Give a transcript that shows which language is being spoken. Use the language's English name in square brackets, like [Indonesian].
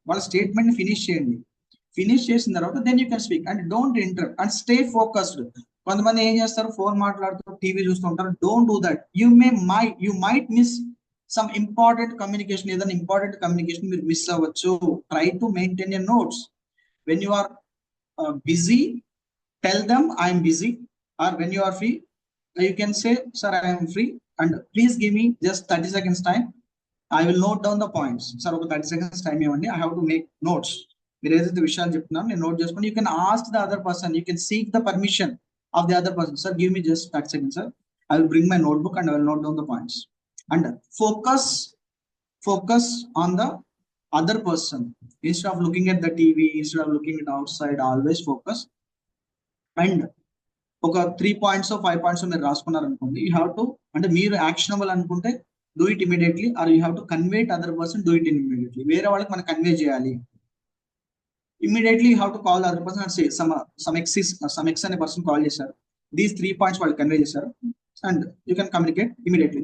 [Telugu] వాళ్ళ స్టేట్మెంట్ ని ఫినిష్ చేయండి. ఫినిష్ చేసిన తర్వాత [English] Then you can speak. And don't interrupt and stay focused. [Telugu] కొంతమంది ఏం చేస్తారు, ఫోన్ మాట్లాడుతూ టీవీ చూస్తూ ఉంటారు. [English] Don't do that. You might miss some important communication. [Telugu] ఏదైనా ఇంపార్టెంట్ కమ్యూనికేషన్ మీరు మిస్ అవ్వచ్చు. [English] Try to maintain your notes. When you are busy, tell them I am busy, or when you are free, you can say, sir, I am free, and please give me just 30 seconds time. I will note down the points. Sir, [Telugu] ఒక 30 seconds time ఇవ్వండి, [English] I have to make notes. [Telugu] మీరు ఏదైతే విషయాలు చెప్తున్నారో నేను note చేసుకొని, [English] you can ask the other person, you can seek the permission of the other person. Sir, give me just 30 seconds, sir. I will bring my notebook and I will note down the points. And focus on the other person instead of looking at the TV, instead of looking at outside. Always focus. And [Telugu] ఒక 3 points 5 points మీరు రాసుకున్నారు అనుకోండి, [English] you have to, [Telugu] అంటే మీరు actionable అనుకుంటే [English] Do it immediately, or you have to convey to other person, do it immediately. [Telugu] వేరే వాళ్ళకి మనం కన్వే చేయాలి. [English] immediately you have to call other person and say some X [Telugu] అనే పర్సన్ కాల్ చేశారు, [English] these 3 points [Telugu] వాళ్ళు convey చేశారు, [English] And you can communicate immediately.